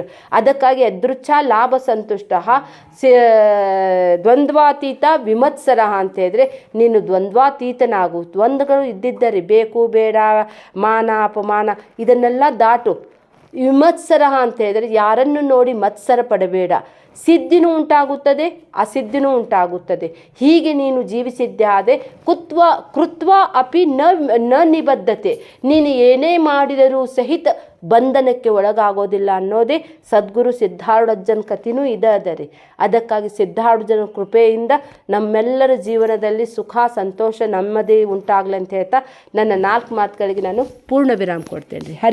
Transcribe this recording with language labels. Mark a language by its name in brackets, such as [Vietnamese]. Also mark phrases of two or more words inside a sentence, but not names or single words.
[Kannada] ಅದಕ್ಕಾಗಿ [Sanskrit] ಎದೃಚ್ಛ ಲಾಭ ಸಂತುಷ್ಟ ದ್ವಂದ್ವಾತೀತ ವಿಮತ್ಸರ [Kannada] ಅಂತ ಹೇಳಿದ್ರೆ ನೀನು ದ್ವಂದ್ವಾತೀತನಾಗು. ದ್ವಂದ್ವಗಳು ಇದ್ದಿದ್ದರೆ ಬೇಕು ಬೇಡ, ಮಾನ ಅಪಮಾನ ಇದನ್ನೆಲ್ಲ ದಾಟು. ವಿಮತ್ಸರ ಅಂತ ಹೇಳಿದ್ರೆ ಯಾರನ್ನು ನೋಡಿ ಮತ್ಸರ ಪಡಬೇಡ. ಸಿದ್ಧಿನೂ ಉಂಟಾಗುತ್ತದೆ, ಅಸಿದ್ಧಿನೂ ಉಂಟಾಗುತ್ತದೆ. ಹೀಗೆ ನೀನು ಜೀವಿಸಿದ್ದೆ ಆದರೆ [Sanskrit] ಕೃತ್ವ ಅಪಿ ನ ನಿಬದ್ಧತೆ, [Kannada] ನೀನು ಏನೇ ಮಾಡಿದರೂ ಸಹಿತ ಬಂಧನಕ್ಕೆ ಒಳಗಾಗೋದಿಲ್ಲ ಅನ್ನೋದೇ ಸದ್ಗುರು ಸಿದ್ಧಾರೂಢಜ್ಜನ ಕಥೆನೂ ಇದೆ ರೀ. ಅದಕ್ಕಾಗಿ ಸಿದ್ಧಾರೂಢಜ್ಜನ ಕೃಪೆಯಿಂದ ನಮ್ಮೆಲ್ಲರ ಜೀವನದಲ್ಲಿ ಸುಖ ಸಂತೋಷ ನೆಮ್ಮದಿ ಉಂಟಾಗಲಿ ಅಂತ ಹೇಳ್ತಾ ನನ್ನ 4 ಮಾತುಗಳಿಗೆ ನಾನು ಪೂರ್ಣ ವಿರಾಮ ಕೊಡ್ತೇನೆ ರೀ.